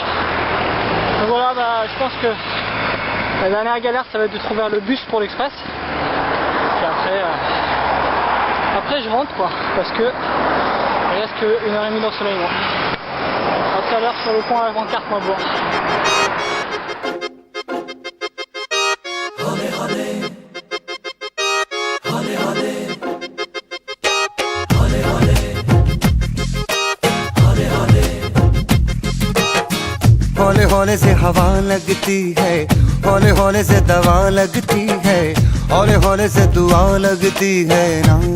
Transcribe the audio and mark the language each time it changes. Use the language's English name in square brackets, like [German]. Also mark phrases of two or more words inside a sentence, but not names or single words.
[French] Donc voilà, je pense que la dernière galère ça va être de trouver le bus pour l'express. Puis après je rentre quoi, parce que il reste que 1h30 d'ensoleillement. A tout à l'heure sur le pont avant carte Maillebourg. [Hindi] हौले हौले से हवा लगती है, हौले हौले से दवा लगती है, हौले हौले से दुआ लगती है ना।